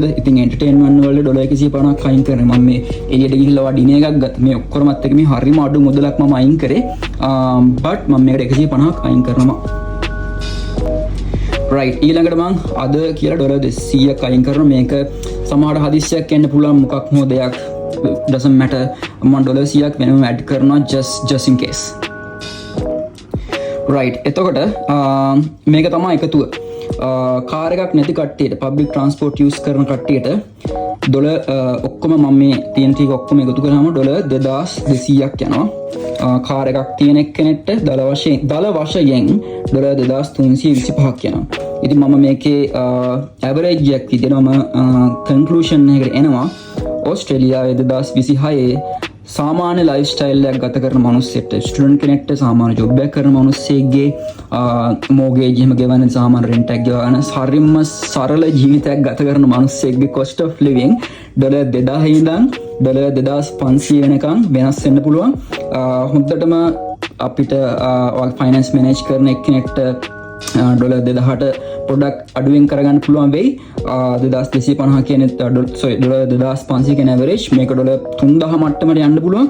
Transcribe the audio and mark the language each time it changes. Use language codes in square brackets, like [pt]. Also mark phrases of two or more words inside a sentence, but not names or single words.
[si] ඉතින් එන්ටර්ටේන්මන්ට් වලට $150ක් අයින් කරනවා. මම මේ එළියට ගිහිල්ලා ඩිනර් එකක් ගත්තා. මේ ඔක්කොමත් එක මේ හරිම අඩු මුදලක් මම අයින් කරේ. බට් මම මේකට $150ක් අයින් කරනවා. රයිට්. ඊළඟට මං අද කියලා $200ක් අයින් කරනවා. මේක සමහර හදිස්සියක් එන්න පුළුවන් මොකක් හෝ දෙයක් [en] doesn't matter. [si] මම $100ක් වෙනම ඇඩ් කරනවා [en] just in case. [si] රයිට්. එතකොට මේක තමයි එකතුව. කාර් එකක් නැති කට්ටියට [en] public transport use [si] කරන කට්ටියට ඔක්කොම මම මේ තියෙන ටික ඔක්කොම එකතු කරාම $2200ක් යනවා. කාර් එකක් තියෙන එක්කෙනෙක්ට දල වශයෙන් $2325ක් යනවා. ඉතින් මම මේකේ ඇවරේජ් එකක් විදිහටම කන්ක්ලූෂන් එකකට එනවා. ඕස්ට්‍රේලියාවේ 2026 සාමාන්‍ය [en] life style [si] එකක් ගත කරන මිනිස්සෙක්ට ස්ටුඩන්ට් කෙනෙක්ට සාමාන්‍ය ජොබ් එකක් කරන මිනිස්සෙක්ගේ මෝගේජ් එහෙම ගෙවන සාමාන්‍ය රෙන්ට් එකක් ගෙවන හරිම සරල ජීවිතයක් ගත කරන මිනිස්සෙක්ගේ [en] cost of living [si] $2000 ඉඳන් $2500 වෙනකන් වෙනස් වෙන්න පුළුවන්. හොඳටම අපිට [en] finance manage [si] කරන එක්කෙනෙක්ට ඩොලර් 2000ට පොඩක් අඩුවෙන් කරගන්න පුළුවන් වෙයි. 2250 කියන ඩොලර් 2500 කියන ඇවරේජ් මේක ඩොලර් 3000 මට්ටමට යන්න පුළුවන්.